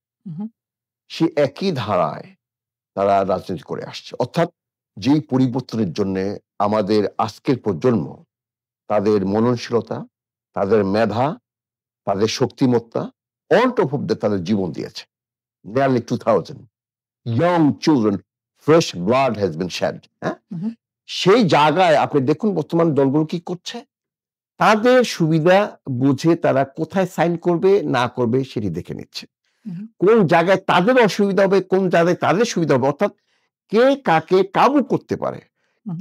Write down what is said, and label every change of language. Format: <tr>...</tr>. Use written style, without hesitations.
<bn>উহু, সে একই ধারায় তারা রাজনীতি করে আসছে। অর্থাৎ যেই পরিবর্তনের জন্যে আমাদের আজকের প্রজন্ম তাদের মননশীলতা, তাদের মেধা, তাদের শক্তিমত্তা</bn> <en>on top of that</en> <bn>তাদের জীবন দিয়েছে।</bn> <en>Nearly 2000 young children, fresh blood has been shed, হ্যাঁ? উহু,</en> <bn>সেই জায়গায় আপনি দেখুন বর্তমান দলগুলো কি করছে? তাদের সুবিধা বুঝে তারা কোথায় সাইন করবে না করবে সেটি দেখে নিচ্ছে। উহু, কোন জায়গায় তাদের অসুবিধা হবে, কোন জায়গায় তাদের সুবিধা হবে। অর্থাৎ কে কাকে কাবু করতে পারে। উহু,</bn>